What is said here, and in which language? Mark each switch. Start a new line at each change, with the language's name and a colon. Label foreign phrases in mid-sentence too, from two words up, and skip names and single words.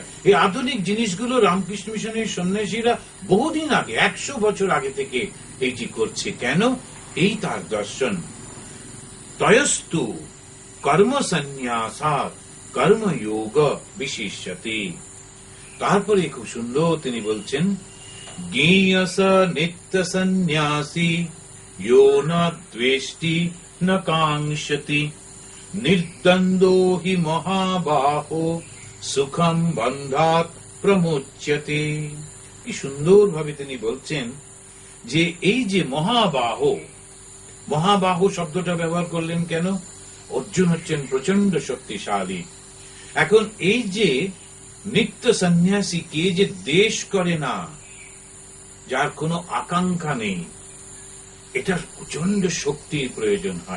Bangla: এই আধুনিক জিনিসগুলো রামকৃষ্ণ মিশনের সন্ন্যাসীরা বহুদিন আগে, 100 বছর আগে থেকে এইটি করছে। কেন? এই তার দর্শন।
Sanskrit: তয়স্তু কর্ম সন্ন্যাসাৎ কর্মযোগ বিশেষ্যতে।
Bangla: তারপরে খুব সুন্দর তিনি বলছেন,
Sanskrit: জ্ঞেয়স নিত্য সন্ন্যাসী यो न द्वेष्टि न कांक्षति निर्द्वन्द्वो हि महाबाहो सुखम बन्धात् प्रमुच्यते।
Bangla: কি সুন্দর ভাবে তিনি বলছেন যে এই যে মহাবাহো, মহাবাহু শব্দটা ব্যবহার করলেন কেন? অর্জুন হচ্ছেন প্রচন্ড শক্তিশালী। এখন এই যে নিত্য সন্ন্যাসী, কে যে দেশ করে না, যার কোনো আকাঙ্ক্ষা নেই, এটা প্রচন্ড শক্তির প্রয়োজন হয়।